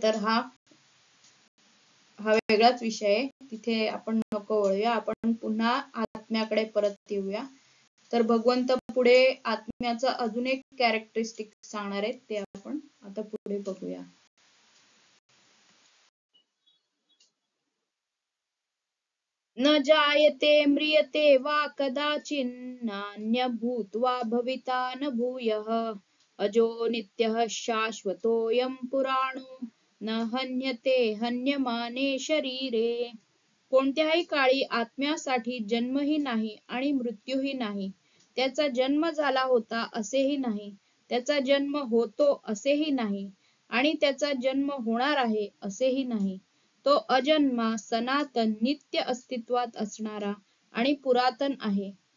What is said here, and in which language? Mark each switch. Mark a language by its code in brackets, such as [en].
[mr] तर हा वेगळाच विषय आहे, तिथे आपण नको वळूया. आपण पुन्हा आत्म्याकडे परत येऊया. तर भगवंत पुढे आत्म्याचा अजून एक कॅरेक्टरिस्टिक सांगणार आहेत, ते आपण आता पुढे बघूया. [sa] न जायते म्रियते वा कदाचिन्न भूत्वा भविता न भूयः अजो नित्यः शाश्वतोऽयं पुराणो न हन्यते हन्यमाने शरीरे. [mr] कोणत्याही काळी आत्म्यासाठी जन्मही नाही आणि मृत्यूही नाही. त्याचा जन्म झाला होता असेही नाही, त्याचा जन्म होतो असेही नाही, आणि त्याचा जन्म होणार आहे असेही नाही. तो अजन्मा, सनातन, नित्य अस्तित्वात असणारा आणि पुरातन आहे.